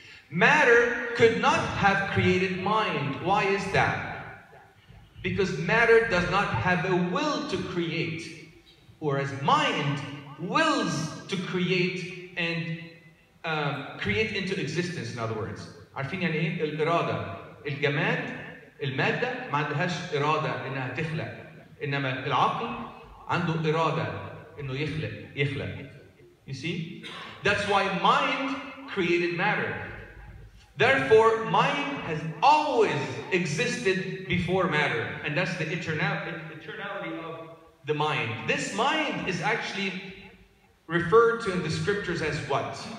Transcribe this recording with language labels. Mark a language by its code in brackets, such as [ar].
[en] Matter could not have created mind. Why is that? Because matter does not have a will to create, whereas mind wills to create and create into existence. In other words, [ar] عارفين يعني ايه الإرادة؟ الجماد المادة ما عندهاش إرادة إنها تخلق، إنما العقل عنده إرادة إنه يخلق. [en] You see? That's why mind created matter. Therefore, mind has always existed before matter. And that's the eternality of the mind. This mind is actually referred to in the scriptures as what?